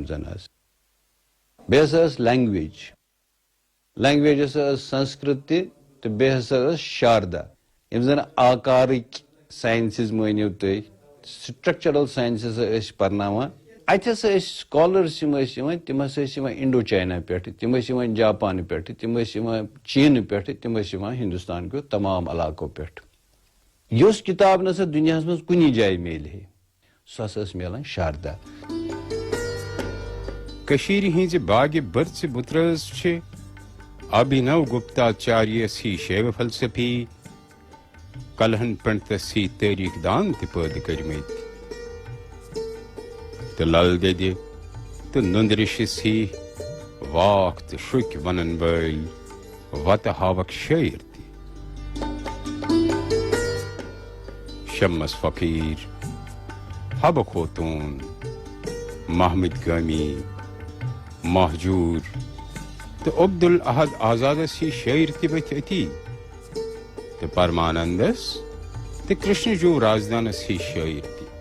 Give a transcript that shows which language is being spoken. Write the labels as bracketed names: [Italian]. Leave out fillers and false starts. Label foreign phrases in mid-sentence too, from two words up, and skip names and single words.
[Kashmiri] زن آسہٕ بیٚیہِ ہسا ٲس لینگویج ہسا ٲس سنسکرت تہِ تہٕ بیٚیہِ ہسا ٲس شاردا یِم زن آکارٕکۍ ساینسز مٲنِو تُہۍ [English] structural sciences [Kashmiri] ٲسۍ پرناوان اتہِ ہسا ٲسۍ سکالرز یِم ٲسۍ یِوان تِم ہسا ٲسۍ یِوان انڈو چاینا پٮ۪ٹھٕ تِم ٲسۍ یِوان جاپانہٕ پٮ۪ٹھٕ تِم ٲسۍ یِوان چیٖنہٕ پٮ۪ٹھٕ تِم ٲسۍ یِوان ہندوستان کیو تمام علاقو پٮ۪ٹھٕ یۄس کِتاب نسا دُنیاہس منٛز کُنی جایہِ میلہِ ہے سۄ ہسا ٲس میلان شاردا کٔشیٖرِ ہٕنٛزِ باغِ بٔرژِ بُترٲژ چھِ ابھینو گپتاچاریس ہی شیو فلسفی کلہن پنڈتس ہی تٲریٖخ دان تہِ پٲدٕ کٔرمٕتۍ تہٕ لل دٮ۪دِ تہٕ نُندرِشس ہی واکھ تہٕ شرُکۍ ونن وٲلۍ وتہٕ ہاوکھ شٲعر تہِ شمس فقیٖر حبہٕ خوتوٗن محمد گٲمی مہجوٗر تہٕ عبدالاحد آزادس ہی شٲعر تہِ ؤتھۍ أتی تہٕ پرمانندس تہٕ کرشنجو رازدانس ہی شٲعر تہِ